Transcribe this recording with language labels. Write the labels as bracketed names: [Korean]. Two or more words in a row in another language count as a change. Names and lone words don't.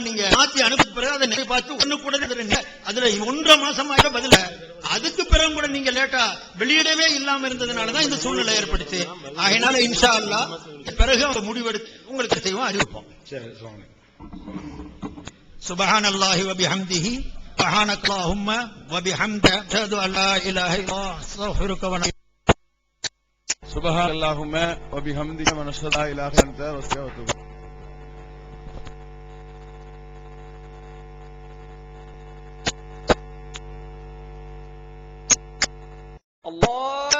[Tamil] நீங்க மாத்தி அனுப்பின பிறகு அதை நிறைய பார்த்து ஒண்ணு கூட அதுல 1.5 மாசமாக பதில அதுக்கு பிறகு கூட நீங்க லேட்டா வெளியிடவே இல்லாம இருந்ததுனாலதான் இந்த சூழ்நிலை ஏற்படுச்சு. ஆகையினால [Arabic] إن شاء الله [Tamil] பிறகு அவங்க முடிவெடுத்து உங்களுக்கு செய்வோம், அறிவிப்போம். [Arabic] سبحان الله وبحمده سبحانك اللهم وبحمدك أشهد أن لا إله إلا الله أستغفرك و سبحان اللهم وبحمدك ونشهد لا اله الا انت ونستغفرك. الله